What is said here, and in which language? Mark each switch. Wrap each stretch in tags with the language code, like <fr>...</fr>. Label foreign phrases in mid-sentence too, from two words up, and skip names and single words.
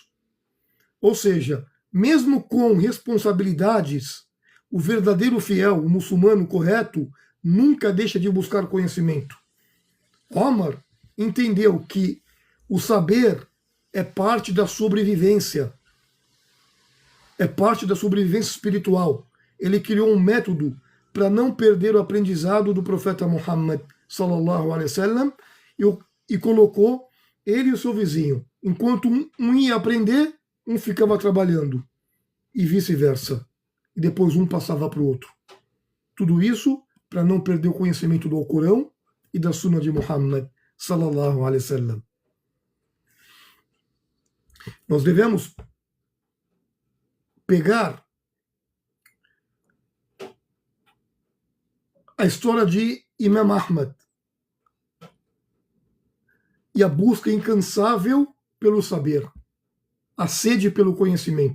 <pt>Ou seja, mesmo com responsabilidades, o verdadeiro fiel, o muçulmano correto, nunca deixa de buscar conhecimento. Omar entendeu que o saber é parte da sobrevivência. É parte da sobrevivência espiritual. Ele criou um método para não perder o aprendizado do profeta Muhammad</pt> <ar>صلى الله عليه وسلم</ar> <pt>e colocou ele e o seu vizinho. Enquanto um ia aprender, um ficava trabalhando. E vice-versa. E depois um passava para o outro. Tudo isso para não perder o conhecimento do Alcorão e da Sunna de Muhammad</pt> <ar>صلى الله عليه وسلم.</ar> <pt>Nós devemos pegar a história de Imam Ahmad e a busca incansável pelo saber, a sede pelo conhecimento.</pt>